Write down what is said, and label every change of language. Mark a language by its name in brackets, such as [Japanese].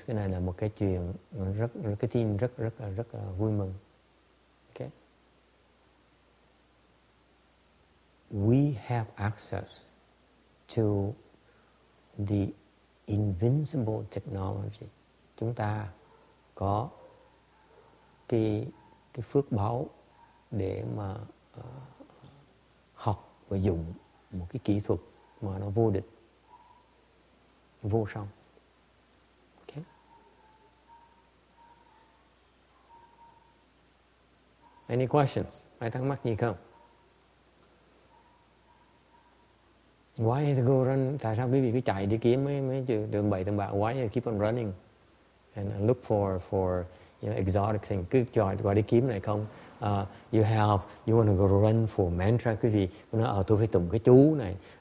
[Vietnamese] Cái này là một cái chuyện cái tin rất vui mừng. [English] Okay? We have access to the invincible technology. [Vietnamese] Chúng ta có cái phước báu để mà học và dùng một cái kỹ thuật mà nó vô địch, vô song. [English] Okay? Any questions? [Vietnamese] Ai thắc mắc gì không? [English] Why you go run? [Vietnamese] Tại sao quý vị cứ chạy đi kiếm mấy đường bậy tầm bạ? [English] Why you keep on running and look for exotic thing? [Vietnamese] Cứ gọi đi kiếm này không? [English] You want to go run for mantra, [Vietnamese] quý vị nói tôi phải tụng cái chú này.